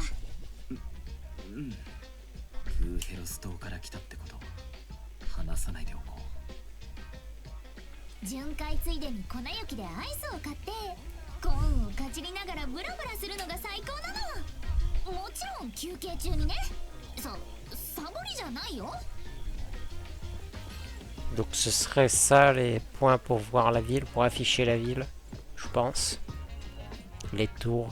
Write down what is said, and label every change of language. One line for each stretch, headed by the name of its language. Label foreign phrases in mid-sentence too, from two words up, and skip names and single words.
Japanese: うん。グーヘロス島から来たってこと話さないでおこう。巡回ついでに粉雪でアイスを買ってコーンをかじりながらブラブラするのが最高なの。もちろん休憩中にね。サボりじゃないよ。
French: Donc ce serait ça les points pour voir la ville, pour afficher la ville, je pense. Les tours.